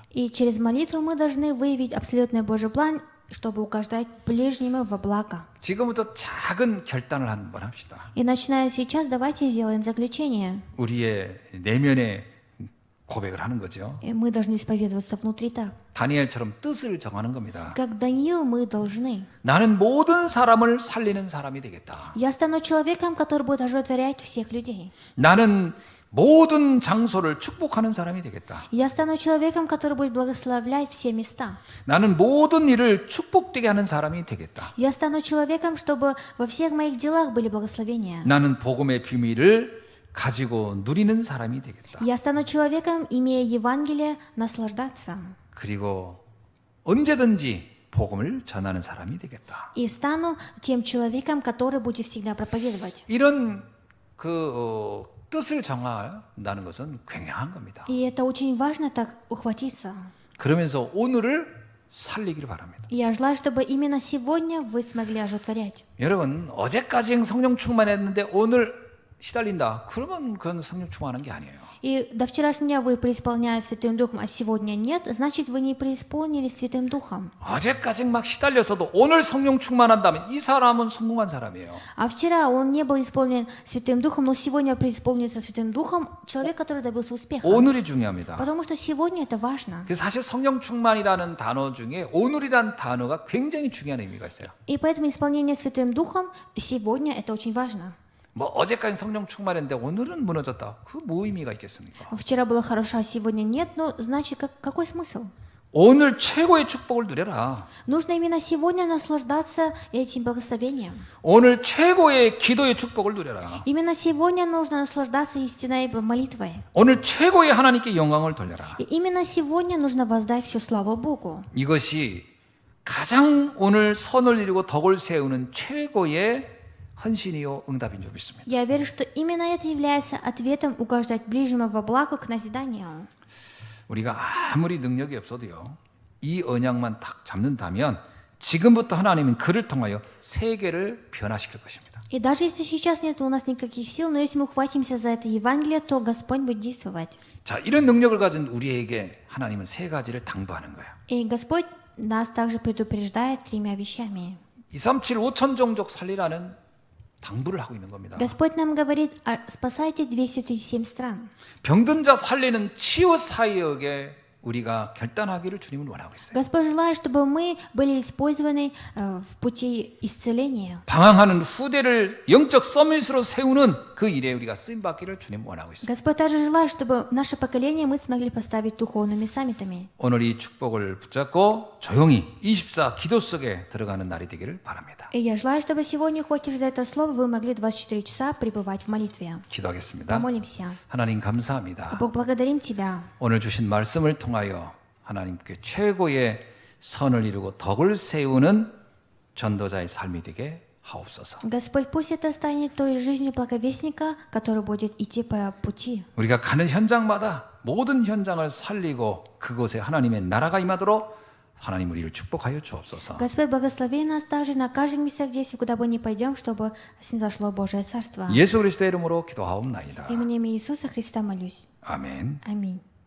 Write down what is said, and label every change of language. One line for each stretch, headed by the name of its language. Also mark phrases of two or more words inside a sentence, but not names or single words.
Russian: И через молитву мы должны выявить абсолютный Божий план, чтобы угождать ближнему во благо.
Korean: 지금부터 작은 결단을 한번 합시다.
Russian: И начиная сейчас, давайте сделаем заключение.
Korean: 우리의 내면의 고백을 하는 거죠.
Russian: И мы должны исповедоваться внутри так.
Korean: 다니엘처럼 뜻을 정하는 겁니다.
Russian: Как Даниил мы должны.
Korean: 나는 모든 사람을 살리는 사람이 되겠다.
Russian: Я стану человеком, который будет оживотворять всех людей.
Korean: 나는 모든 장소를 축복하는 사람이 되겠다.
Russian: Я стану человеком, который будет благословлять все места.
Korean: 나는 모든 일을 축복되게 하는 사람이 되겠다.
Russian: Я стану человеком, чтобы во всех моих делах были благословения.
Korean: 나는 복음의 비밀을 가지고 누리는 사람이 되겠다.
Russian: Я стану человеком, имея Евангелие, наслаждаться.
Korean: 그리고 언제든지 복음을 전하는 사람이 되겠다.
Russian: И стану тем человеком, который будет всегда проповедовать.
Korean: 이런 뜻을 정한다는 것은 굉장한 겁니다.
Russian: И это очень важно так ухватиться.
Korean: 그러면서 오늘을 살리기를 바랍니다.
Russian: И я желаю, чтобы именно сегодня вы смогли оживотворять.
Korean: 여러분 어제까지 성령 충만했는데 오늘 시달린다. 그러면 그건 성령 충만한 게 아니에요.
Russian: И до вчерашнего дня вы преисполняли Святым Духом, а сегодня нет, значит, вы не преисполнились Святым Духом.
Korean: 어제까지 막 시달렸어도 오늘 성령 충만한다면 이 사람은 성공한 사람이에요.
Russian: А вчера он не был исполнен Святым Духом, но сегодня преисполнится Святым Духом человек, который добился успеха.
Korean: 오늘이 중요합니다.
Russian: Потому что сегодня это важно.
Korean: 그래서 사실 성령 충만이라는 단어 중에 오늘이라는 단어가 굉장히 중요한 의미가 있어요.
Russian: И поэтому исполнение Святым Духом сегодня это очень важно.
Korean: 뭐 어제까지 성령 충만했는데 오늘은 무너졌다. 그 뭐 의미가 있겠습니까?
Russian: Вчера было хорошо, а сегодня нет, но значит, какой смысл?
Korean: 오늘 최고의 축복을 누려라.
Russian: Нужно именно сегодня наслаждаться этим благословением.
Korean: 오늘 최고의 기도의 축복을 누려라.
Russian: Именно сегодня нужно наслаждаться истинной молитвой.
Korean: 오늘 최고의 하나님께 영광을 돌려라.
Russian: И именно сегодня нужно воздать всю славу Богу.
Korean: 이것이 가장 오늘 선을 이루고 덕을 세우는 최고의 헌신이요 응답인 줄 믿습니다.
Russian: Я верю, что именно это является ответом угождать ближнему во благо к назиданию.
Korean: 우리가 아무리 능력이 없어도요. 이 언약만 딱 잡는다면 지금부터 하나님은 그를 통하여 세계를 변화시킬 것입니다.
Russian: И даже если сейчас нет у нас никаких сил, но если мы ухватимся за это Евангелие, то Господь будет действовать.
Korean: 자, 이런 능력을 가진 우리에게 하나님은 세 가지를 당부하는 거예요.
Russian: И Господь нас также предупреждает 3 вещами.
Korean: 237 5천 종족 살리라는 당부를 하고 있는 겁니다.
Russian: Господь нам говорит, спасайте 237 стран.
Korean: 병든 자 살리는 치유 사역의 우리가 결단하기를 주님은 원하고 있어요.
Russian: Господь желает, чтобы мы были использованы в пути исцеления.
Korean: 방황하는 후대를 영적 서밋으로 세우는 그 일에 우리가 쓰임 받기를 주님 원하고 있어요.
Russian: Господь также желает, чтобы наше поколение мы смогли поставить духовными саммитами.
Korean: 오늘 이 축복을 붙잡고 조용히 24 기도 속에 들어가는 날이 되기를 바랍니다.
Russian: И я желаю, чтобы сегодня, ухватившись за это слово, вы могли 24 часа пребывать в молитве.
Korean: 기도하겠습니다.
Russian: Помолимся.
Korean: 하나님 감사합니다.
Russian: Бог, благодарим Тебя.
Korean: 오늘 주신 말씀을 통하여 하나님께 최고의 선을 이루고 덕을 세우는 전도자의 삶이 되게 하옵소서.
Russian: Господь, пусть это станет той жизнью благовестника, который будет идти по пути.
Korean: 우리가 가는 현장마다 모든 현장을 살리고 그곳에 하나님의 나라가 임하도록 하나님 우리를 축복하여 주옵소서.
Russian: Господь, благослови нас также на каждом месте, где куда бы ни пойдем, чтобы снизошло Божие Царство.
Korean: 예수 그리스도의 이름으로 기도하옵나이다.
Russian: Именем Иисуса Христа молюсь.
Korean: 아멘.
Russian: Аминь.